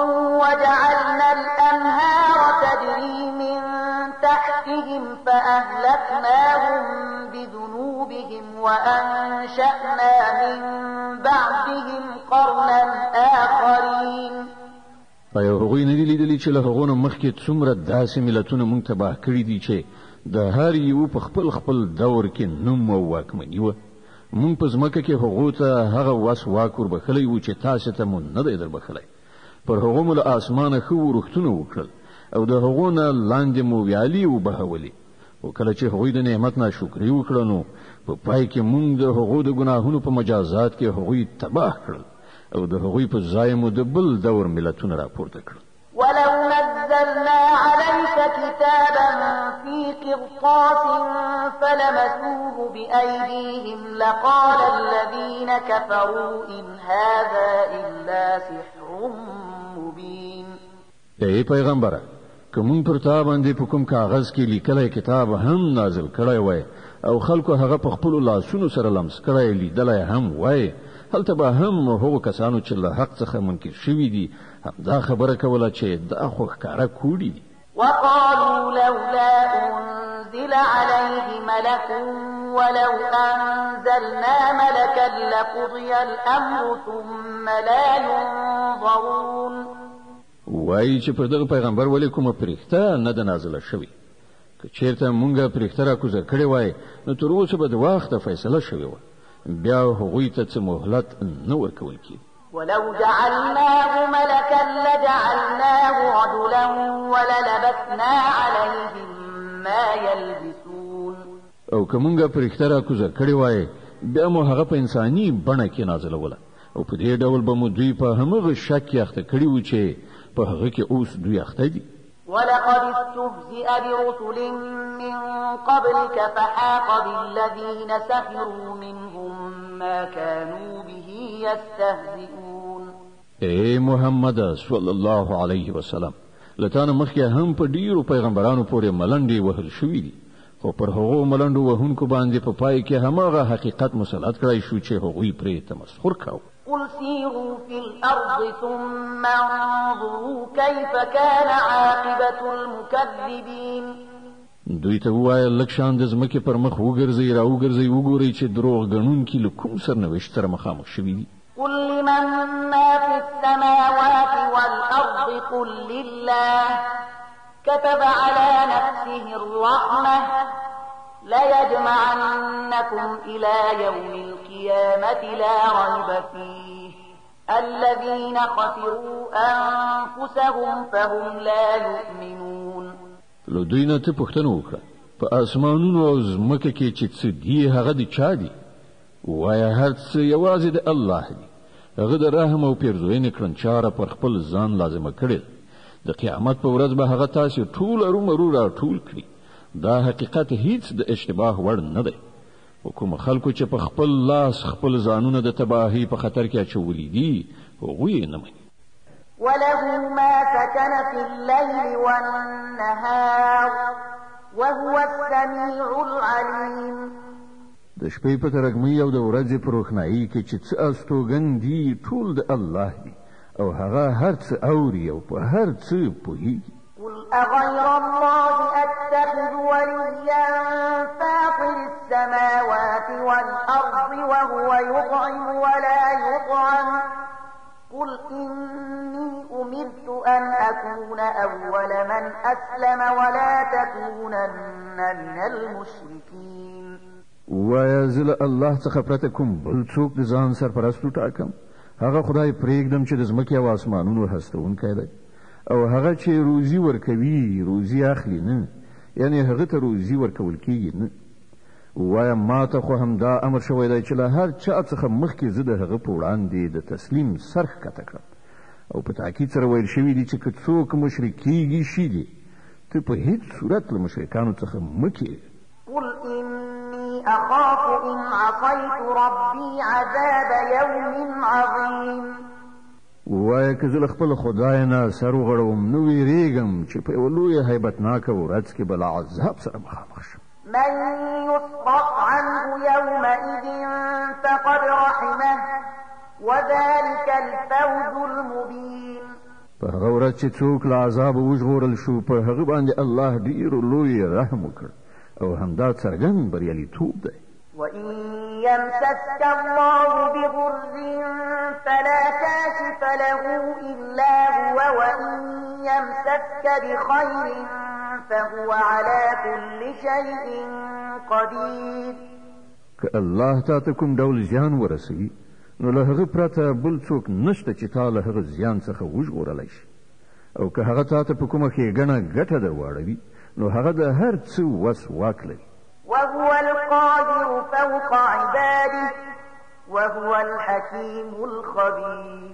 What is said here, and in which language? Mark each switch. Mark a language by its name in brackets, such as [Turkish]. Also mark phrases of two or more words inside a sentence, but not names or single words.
[Arabic] وجعلنا الأنهار تجري من تحتهم فأهلكناهم بذنوبهم وأنشأنا من بعدهم قرنا آخرين. [Pashto] ایا هغوی نه دي لیدلي چې له هغو نه مخکې څومره داسې ملتونه موږ تباه کړي دي چې د هر یو په خپل دور کې نوم او واکمني وه. موږ په ځمکه کې هغو ته هغه وس واک وربښلی و چې تاسې ته مو نه دی دربښلی. پر هغو مو له اسمانه ښه ورښتونه وکړل او د هغو نه لاندې مو ویالې وبهولې. او کله چې هغوی د نعمت ناشکري وکړه نو په پای کې موږ د هغو د ګناهونو په مجازات کې هغوی تباه کړل او د هغوی په ځای مو د بل دور ملتونه راپورته کړل. [Arabic] ولو نزلنا عليك كتابا في قرطاس فلمسوه بأيديهم لقال الذين كفروا إن هذا إلا سحر مبين. [Pashto] ای پیغمبره کوم پر تا باندې په کوم کاغذ کې لیکلای کتاب هم نازل کړی وای او خلکو هغه په خپل لاسونو سره لمس کړی لیدلای هم وای هلته به هم هغو کسانو چې له حق څخه منکر شوي دي همدا خبره کوله چې دا خو ښکاره کوډي دي. [Arabic] وقالوا لولا أنزل عليه ملك ولو أنزلنا ملكا لقضي الأمر ثم لا ينظرون. [Pashto] وایي چې پر دغه پیغمبر ولې کومه پرښته نه ده نازله شوې. که چېرته مونږه پرښته راکوزه کړې وای نو تر اوسه به د وخته فیصله شوې وه. بیا هغوی ته څه مهلت نه ورکول کېږي. [Arabic] ولو جعلناه ملكا لجعلناه رجلا وللبسنا عليهم ما يلبسون. [Pashto] او که مونږه پرښته راکوزه کړې وای بیا مو هغه په انساني بڼه کې نازلوله او په دې ډول به مو دوی په همغه شک کې اخته کړي وو چې په هغه کې اوس دوی اخته دي. [Arabic] ولقد استهزئ برسل من قبلك فحاق بالذين سخروا منهم ما كانوا به يستهزئون. [Pashto] اے محمد [Arabic] صلی الله علیه وسلم [Pashto] لتان مخکې هم په ډیرو پیغمبرانو پورې ملنډې وهل شوې دي خو پر هغو ملنډو وهونکو باندې په پای کې هماغه حقیقت مسلط کړی شو چې هغوی پرې تمسخر کاوه. [Arabic] قل سيروا في الأرض ثم انظروا كيف كان عاقبة المكذبين. [Pashto] دوی ته ووایه لږ شان د ځمکې پر مخ وګرځئ راوګرځئ وګورئ چې دروغ ګڼونکي له کوم سرنوشت سره مخامخ شوي دي. [Arabic] قل لمن ما في السماوات والأرض قل لله كتب على نفسه الرحمة ليجمعنكم إلى يوم القيامة لا ريب فيه الذين خسروا أنفسهم فهم لا يؤمنون. [Pashto] لو دوی نه ته پوښتنه وکړه په اسمانونو او ځمکه کې چې څه دي هغه د چا دي؟ وایه هر څه یوازې د الله دی. هغه د رحم او پیرزوینې کړنچاره پر خپل ځان لازمه کړې. د قیامت په ورځ به هغه تاسو ټول ارومرو راټول کړي. دا حقیقت هیڅ د اشتباه وړ نه دی. کوم خلکو چې په خپل لاس خپل ځانونه د تباهي په خطر کې اچولي دي هغوی نه مني. [Arabic] وله ما سكن في الليل والنهار وهو السميع العليم. [Pashto] د شپې په ترګمۍ او د ورځې په روښنایي کې چې څه استوګن دي ټول د الله دي او هغه هر څه اوري او په هر څه پوهیږي. [Arabic] قل أغير الله أتخذ وليا فاطر السماوات والأرض وهو يطعم ولا يطعم قل إني أمرت أن أكون أول من أسلم ولا تكونن من المشركين. [Pashto] وایا زه له الله څخه پرته کوم بل څوک د ځان سرپرست وټاکم؟ هغه خدای پرېږدم چې د ځمکې او اسمانونو هستونکی دی او هغه چې روزي ورکوي روزي اخلي نه، یعنی هغه ته روزي ورکول کېږي نه. وایا ما ته خو همدا امر شوی دی چې له هر چا څخه مخکې زه د هغه په وړاندې د تسلیم سر ښکته کړم او په تاکید سره ویل شوي دي چې که څوک مشرک کېږي شي دي ته په هیڅ صورت له مشرکانو څخه مه کېږه. [Arabic] قل إني أخاف إن عصيت ربي عذاب يوم عظيم. [Pashto] وایا که زه له خپل خدای نه سر وغړوم نو ویریږم چې په یوه لویه هیبتناکه ورځ کې به له عذاب سره مخامخ شم. [Arabic] من يصرف عنه يومئذ فقد رحمه وذلك الفوز المبين. [Pashto] په هغه ورځ چې څوک له عذابه وژغورل شو په هغه باندې الله ډېر لوی رحم وکړ او همدا څرګند بریالیتوب دی. [Arabic] وإن يمسسك الله بضر فلا كاشف له إلا هو وإن يمسسك بخير فهو على كل شيء قدير. [Pashto] که الله تا ته کوم ډول زیان ورسوي نو له هغه پرته بل څوک نشته چې تا له هغه زیان څخه وژغورلی شي او که هغه تا ته په کومه ښېګڼه ګټه در واړوي نو هغه د هر څه وس واک لري. [Arabic] وهو القادر فوق عباده وهو الحكيم الخبير.